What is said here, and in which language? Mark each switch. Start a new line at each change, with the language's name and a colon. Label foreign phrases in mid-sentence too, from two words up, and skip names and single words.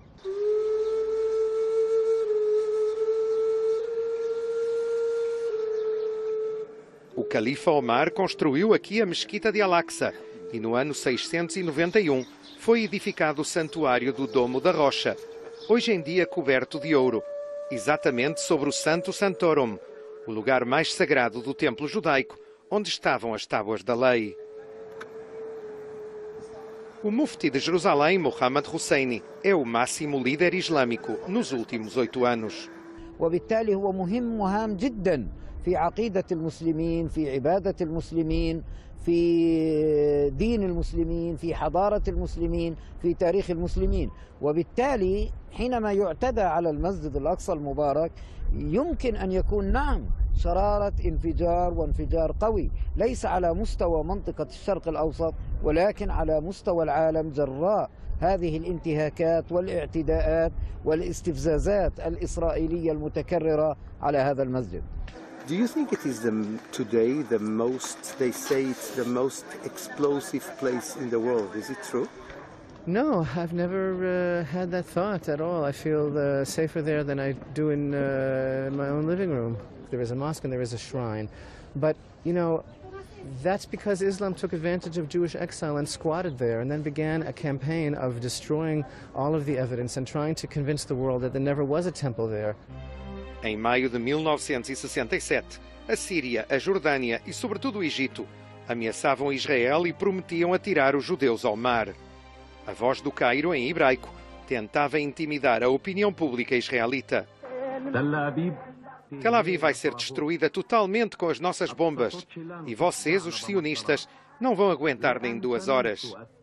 Portuguese: O califa Omar construiu aqui a Mesquita de Al-Aqsa e no ano 691 foi edificado o santuário do Domo da Rocha, hoje em dia coberto de ouro, exatamente sobre o Santo Santorum, o lugar mais sagrado do templo judaico, onde estavam as Tábuas da Lei. O mufti de Jerusalém, Mohammad Husseini, é o máximo líder islâmico nos últimos 8 anos.
Arabic: وبالتالي هو مهم جدا في عقيدة المسلمين، في عبادة المسلمين، في دين المسلمين، في حضارة المسلمين، في تاريخ المسلمين. وبالتالي حينما يعتدى على المسجد الأقصى المبارك يمكن أن يكون نعم شرارة انفجار وانفجار قوي، ليس على مستوى منطقة الشرق الأوسط ولكن على مستوى العالم جراء هذه الانتهاكات والاعتداءات والاستفزازات الإسرائيلية المتكررة على هذا المسجد.
English: Do you think it is today they say it's the most explosive place in the world? Is it true? No, I've never had that thought at all. I feel safer there than I do in my own living room. There is a mosque and there is a shrine. But, you know, that's because Islam took advantage of Jewish exile and squatted there and then began a campaign of destroying all of the evidence and trying to convince the world that there never was a temple there.
Portuguese: Em maio de 1967, a Síria, a Jordânia e, sobretudo, o Egito ameaçavam Israel e prometiam atirar os judeus ao mar. A Voz do Cairo, em hebraico, tentava intimidar a opinião pública israelita. Tel Aviv vai ser destruída totalmente com as nossas bombas e vocês, os sionistas, não vão aguentar nem 2 horas.